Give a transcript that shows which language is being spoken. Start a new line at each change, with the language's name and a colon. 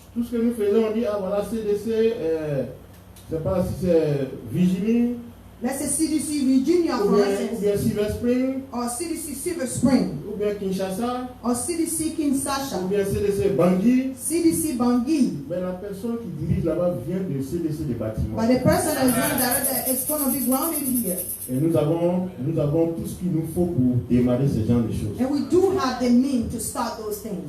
French: Tout ce que nous faisons, on dit, ah voilà, CDC, je ne sais pas si c'est Virginie,
English: Let's say CDC Virginia,
French: ou
English: for
French: bien
English: instance,
French: Silver Spring,
English: or CDC Silver Spring,
French: ou bien Kinshasa,
English: or CDC
French: ou
English: Kinshasa,
French: bien CDC Bangui.
English: CDC Bangui.
French: Mais la personne qui dirige là-bas vient de CDC des bâtiments.
English: But the person that is going to direct that is going to be grounded here.
French: Et nous avons tout ce qu'il nous faut pour démarrer ce genre de choses.
English: And we do have the means to start those things.